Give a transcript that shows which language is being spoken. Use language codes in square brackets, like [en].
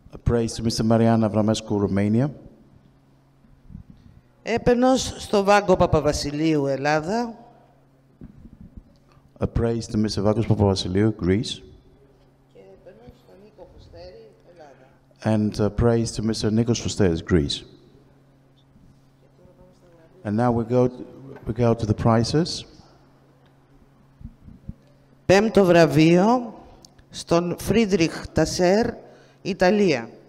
[en] Praise to Mr. Marian Avramescu, Romania. [el] Έπαινος στο Βάγκο Παπαβασιλείου, Ελλάδα. [en] A praise to Mr. Vagos Papavasiliou, Greece. [el] Και έπαινος στον Νίκο Φουστέρη, Ελλάδα. [en] And praise to Mr. Nikos Fosteris, Greece. And now we go to the prizes. [el] Πέμπτο βραβείο στον Φρίντριχ Τασέρ, Ιταλία.